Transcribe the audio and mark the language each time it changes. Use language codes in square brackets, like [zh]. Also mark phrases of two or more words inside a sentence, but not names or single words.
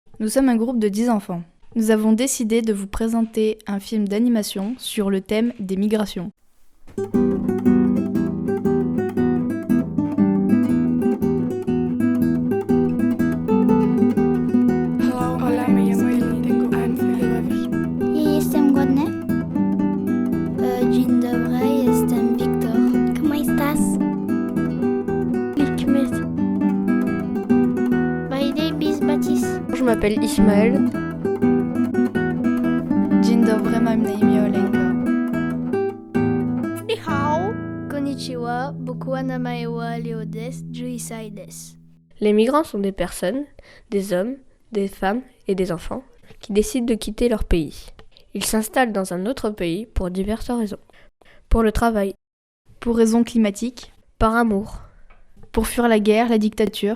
[fr] Nous sommes un groupe de 10 enfants. Nous avons décidé de vous présenter un film d'animation sur le thème des migrations. [es] Hola, me llamo Eli, tengo 11 años. [pl] Ja jestem głodny. Dzień dobry, jestem Wiktor. [es] ¿Cómo estás? Hikmet. [en] My name is Baptiste. [fr] Je m'appelle Ismaël. [pl] Dzień dobry, mam na imię Olenka. [zh] 你好. [ja] こんにちは、ぼく なまえ は Leo です、じゅういっさい です. [fr] Les migrants sont des personnes, des hommes, des femmes et des enfants qui décident de quitter leur pays. Ils s'installent dans un autre pays pour diverses raisons. Pour le travail, Pour raisons climatiques, par amour, pour fuir la guerre, la dictature,